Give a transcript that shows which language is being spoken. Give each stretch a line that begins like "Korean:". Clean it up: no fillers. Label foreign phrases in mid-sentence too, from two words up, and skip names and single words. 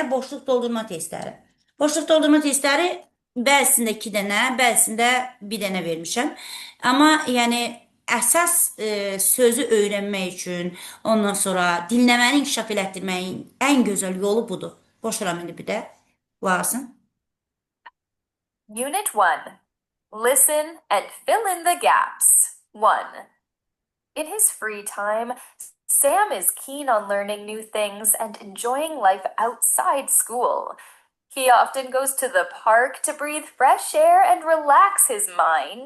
Azerbaijani: Boşluq doldurma testləri. Boşluq doldurma testləri bəzisində 2 dənə, bəzisində 1 dənə vermişəm. Amma yəni əsas sözü öyrənmək üçün, ondan sonra dinləməni inkişaf elətdirməyin ən gözəl yolu budur. Boşuram indi bir də. Varsın.
English: Unit 1. Listen and fill in the gaps. 1. In his free time, Sam is keen on learning new things and enjoying life outside school. He often goes to the park to breathe fresh air and relax his mind.